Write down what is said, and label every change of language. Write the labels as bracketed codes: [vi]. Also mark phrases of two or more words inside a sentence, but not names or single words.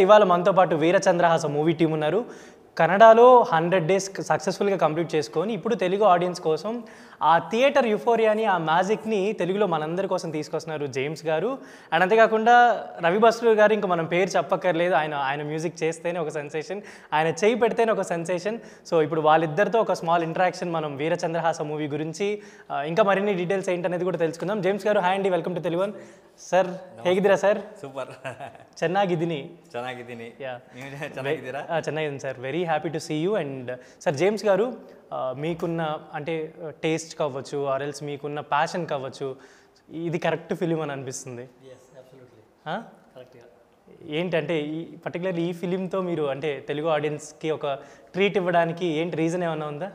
[te] ఇవాళ మనతో పాటు వీరచంద్రహాస మూవీ టీం ఉన్నారు. కన్నడలో 100 days సక్సెస్ఫుల్గా కంప్లీట్ చేసుకొని ఇప్పుడు తెలుగు ఆడియన్స్ కోసం ఆ థియేటర్ యుఫోరియాని, ఆ మ్యాజిక్ని తెలుగులో మనందరి కోసం తీసుకొస్తున్నారు జేమ్స్ గారు. అండ్ అంతేకాకుండా రవి బస్రూర్ గారు, ఇంకా మనం పేరు చెప్పక్కర్లేదు. ఆయన మ్యూజిక్ చేస్తేనే ఒక సెన్సేషన్, ఆయన చేయి పెడితేనే ఒక సెన్సేషన్. సో ఇప్పుడు వాళ్ళిద్దరితో ఒక [en] small interaction [te] మనం వీరచంద్రహాస మూవీ గురించి ఇంకా మరిన్ని డీటెయిల్స్ ఏంటనేది కూడా తెలుసుకుందాం. జేమ్స్ గారు, హాయ్ అండి, [en] welcome to Telugu One. [kn] ಸರ್ ಹೇಗಿದ್ದೀರಾ ಸರ್? ಸೂಪರ್, ಚೆನ್ನಾಗಿದ್ದೀನಿ. ಚೆನ್ನಾಗಿದ್ದೀನಿ ಸರ್. [en] very happy to see you. [te] అండ్ సార్, జేమ్స్ గారు, మీకున్న అంటే టేస్ట్ కావచ్చు, [en] or else [te] మీకున్న ప్యాషన్ కావచ్చు, ఇది [en] correct film [te] అని అనిపిస్తుంది. ఏంటంటే పర్టికులర్లీ ఈ ఫిలింతో మీరు అంటే తెలుగు ఆడియన్స్కి ఒక ట్రీట్ ఇవ్వడానికి ఏంటి రీజన్ ఏమైనా ఉందా?